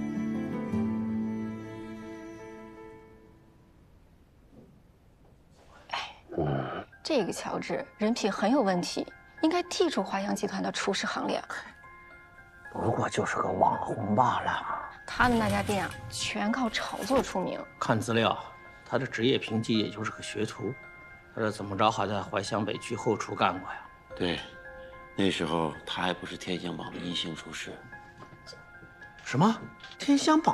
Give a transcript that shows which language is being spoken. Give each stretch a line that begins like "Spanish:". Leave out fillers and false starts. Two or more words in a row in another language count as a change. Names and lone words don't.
Chinese: 這個喬治人品很有問題，應該剔除懷香集團的廚師行列。不過就是個網紅罷了。他的那家店啊，全靠炒作出名。看資料，他的職業評級也就是個學徒。他這怎麼着還在懷香北區後廚幹過呀？對，那時候他還不是天香榜的1星廚師。什麼？天香榜？